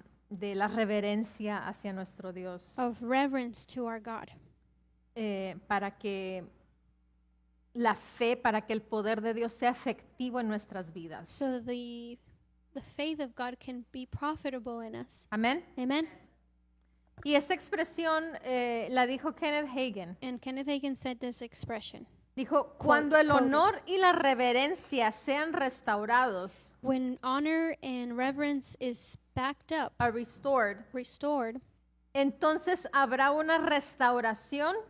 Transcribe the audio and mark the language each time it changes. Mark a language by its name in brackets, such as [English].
[Spanish] de la reverencia hacia nuestro Dios, [English] of reverence to our God, [Spanish] para que la fe, para que el poder de Dios sea efectivo en nuestras vidas. [English] so that the faith of God can be profitable in us. [Spanish] Amén. [English] Amen. [Spanish] Y esta expresión la dijo Kenneth Hagin. [English] And Kenneth Hagin said this expression. [Spanish] Dijo, cuando el [English] quoted. [Spanish] honor y la reverencia sean restaurados, [English] When honor and reverence is backed up, are restored, restored, [Spanish] entonces habrá una restauración